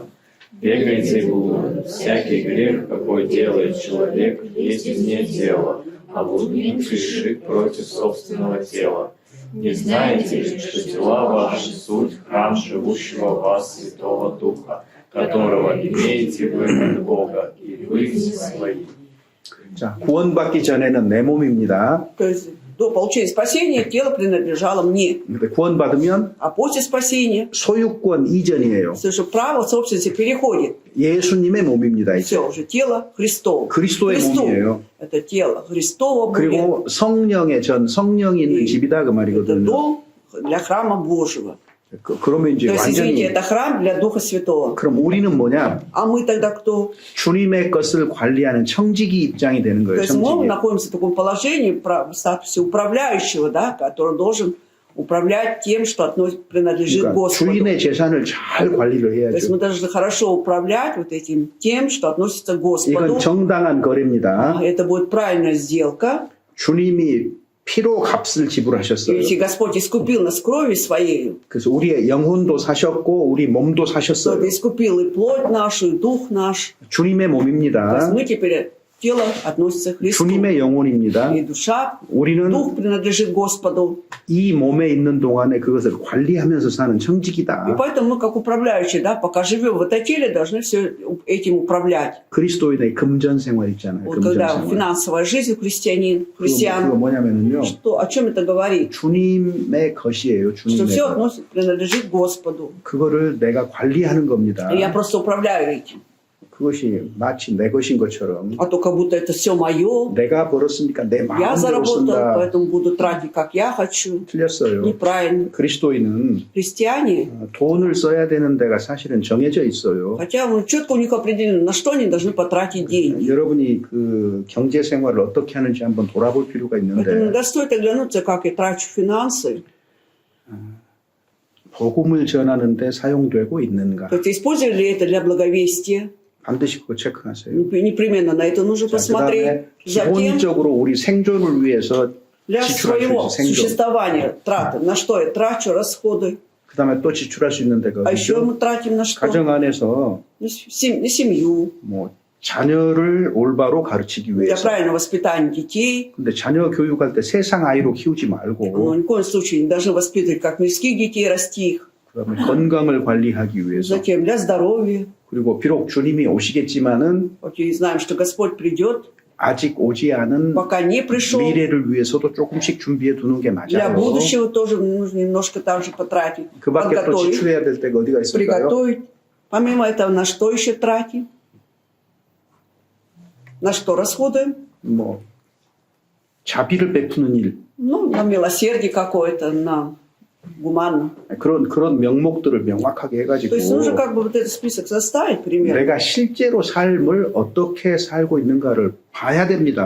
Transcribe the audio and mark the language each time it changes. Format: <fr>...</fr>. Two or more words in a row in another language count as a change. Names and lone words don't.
<ru>Бегайте блуд, всякий грех, какой делает человек, есть вне тела, а блудник грешит против собственного тела. Не знаете ли, что тела ваши суть храм живущего в вас Святого Духа, которого имеете вы от Бога, и вы не свои.</ru> <ko>자, 구원받기 전에는 내 몸입니다.</ko> <ru>То есть до получения спасения тело принадлежало мне.</ru> <ko>근데 구원받으면</ko> <ru>А после спасения</ru> <ko>소유권 이전이에요.</ko> <ru>совершенно право собственности переходит.</ru> <ko>예수님의 몸입니다. 이제.</ko> <ru>Все, уже тело Христово.</ru> <ko>그리스도의</ko> <ru>Христу.</ru> <ko>몸이에요.</ko> <ru>Это тело Христово будет.</ru> <ko>그리고 성령의 전, 성령이 있는 집이다 그</ko> <ru>Это</ru> <ko>말이거든요.</ko> <ru>дом для храма Божьего.</ru> <ko>그러면 이제</ko> <ru>То есть, извините,</ru> <ko>완전히</ko> <ru>это храм для Духа Святого.</ru> <ko>그럼 우리는 뭐냐?</ko> <ru>А мы тогда кто?</ru> <ko>주님의 것을 관리하는 청지기 입장이 되는</ko> <ru>То</ru> <ko>거예요.</ko> <ru>есть мы</ru> <ko>청지기.</ko> <ru>находимся в таком положении, в статусе управляющего, да, который должен управлять тем, что принадлежит</ru> <ko>그러니까</ko> <ru>Господу.</ru> <ko>주인의 재산을 잘 관리를</ko> <ru>То есть мы</ru> <ko>해야죠.</ko> <ru>должны хорошо управлять вот этим тем, что относится к Господу.</ru> <ko>이건 정당한 거래입니다.</ko> <ru>Это будет правильная сделка.</ru> <ko>주님이 피로 값을 지불하셨어요.</ko> <ru>Если Господь искупил нас кровью своей,</ru> <ko>그래서 우리의 영혼도 사셨고 우리 몸도</ko> <ru>то</ru> <ko>사셨어요.</ko> <ru>искупил и плоть нашу, и дух наш.</ru> <ko>주님의</ko> <ru>То есть</ru> <ko>몸입니다.</ko> <ru>мы теперь, тело относится к Христу.</ru> <ko>주님의 영혼입니다.</ko> <ru>И душа,</ru> <ko>우리는</ko> <ru>дух принадлежит Господу.</ru> <ko>이 몸에 있는 동안에 그것을 관리하면서 사는</ko> <ru>И</ru> <ko>청지기다.</ko> <ru>поэтому мы, как управляющие, да, пока живем в это теле, должны все этим управлять.</ru> <ko>그리스도인의 금전 생활 있잖아요.</ko> <ru>Вот</ru> <ko>금전</ko> <ru>когда</ru> <ko>생활.</ko> <ru>финансовая жизнь у</ru> <ko>그거</ko> <ru>христиан,</ru> <ko>뭐냐면요.</ko> <ru>что, о чем это говорит?</ru> <ko>주님의 것이에요.</ko> <ru>Что</ru> <ko>주님의</ko> <ru>все</ru> <ko>것.</ko> <ru>принадлежит Господу.</ru> <ko>그거를 내가 관리하는 겁니다.</ko> <ru>И я просто управляю этим.</ru> <ko>그것이 마치 내 것인 것처럼</ko> <ru>А то как будто это все мое.</ru> <ko>내가 벌었으니까 내</ko> <ru>Я</ru> <ko>마음대로</ko> <ru>заработал,</ru> <ko>쓴다.</ko> <ru>поэтому буду тратить, как я хочу.</ru> <ko>틀렸어요.</ko> <ru>Неправильно.</ru> <ko>그리스도인은</ko> <ru>Христиане,</ru> <ko>돈을 써야 되는 데가 사실은 정해져 있어요.</ko> <ru>хотя четко у них определено, на что они должны потратить деньги.</ru> <ko>여러분이 그 경제 생활을 어떻게 하는지 한번 돌아볼 필요가</ko> <ru>Поэтому</ru> <ko>있는데</ko> <ru>иногда стоит оглянуться, как я трачу финансы.</ru> <ko>복음을 전하는데 사용되고 있는가?</ko> <ru>То есть использовали ли это для благовестия?</ru> <ko>반드시 그거 체크하세요.</ko> <ru>Непременно на это нужно</ru> <ko>자,</ko> <ru>посмотреть.</ru> <ko>그다음에</ko> <ru>Затем,</ru> <ko>기본적으로 우리 생존을 위해서</ko> <ru>Для</ru> <ko>지출할 수</ko> <ru>своего</ru> <ko>있어, 생존.</ko> <ru>существования траты. На что я трачу расходы?</ru> <ko>그 다음에 또 지출할 수 있는 데가</ko> <ru>А еще</ru> <ko>어디죠?</ko> <ru>мы тратим на что?</ru> <ko>가정 안에서</ko> <ru>На семью,</ru> <ko>뭐 자녀를 올바로 가르치기</ko> <ru>для</ru> <ko>위해서.</ko> <ru>правильного воспитания детей.</ru> <ko>근데 자녀 교육할 때 세상 아이로 키우지</ko> <ru>Но</ru> <ko>말고</ko> <ru>ни в коем случае не должны воспитывать как мирских детей, расти их.</ru> <ko>그다음에 건강을 관리하기 위해서.</ko> <ru>Затем для здоровья.</ru> <ko>그리고 비록 주님이 오시겠지만은</ko> <ru>Окей, знаем, что Господь придет,</ru> <ko>아직 오지 않은</ko> <ru>пока не пришел.</ru> <ko>미래를 위해서도 조금씩 준비해 두는 게</ko> <ru>Для</ru> <ko>맞아요.</ko> <ru>будущего тоже нужно немножко также потратить.</ru> <ko>그 밖에 또</ko> <ru>Подготовить,</ru> <ko>지출해야 될 때가 어디가 있을까요?</ko> <ru>приготовить. Помимо этого, на что еще тратим? На что расходуем?</ru> <ko>뭐 자비를 베푸는 일</ko> <ru>Ну, на милосердие какое-то, на гуманно.</ru> <ko>그런 명목들을 명확하게 해가지고</ko> <ru>То есть нужно как бы вот этот список составить примерно.</ru> <ko>내가 실제로 삶을 어떻게 살고 있는가를 봐야 됩니다.</ko>